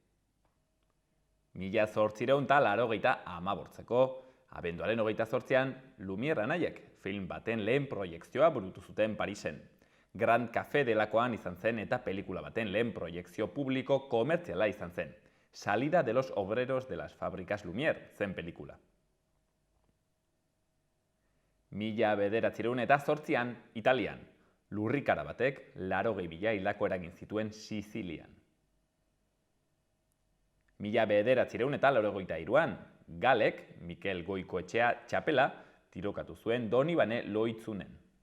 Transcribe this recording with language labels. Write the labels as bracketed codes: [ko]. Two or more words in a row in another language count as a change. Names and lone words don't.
[eu] 1888ko, abenduaren 28an, Lumière anaiek film baten lehen proiekzioa burutu zuten Parisen. Grand Café delakoan izan zen eta pelikula baten lehen proiekzio publiko komertziala izan zen. [es] Salida de los obreros de las fábricas Lumière [eu] zen pelikula. 1908an, Italian, lurrikara batek 80.000 hildako eragin zituen Sizilian. 1983an, Galek, Mikel Goikoetxea txapela, tirokatu zuen Donibane Loitzunen.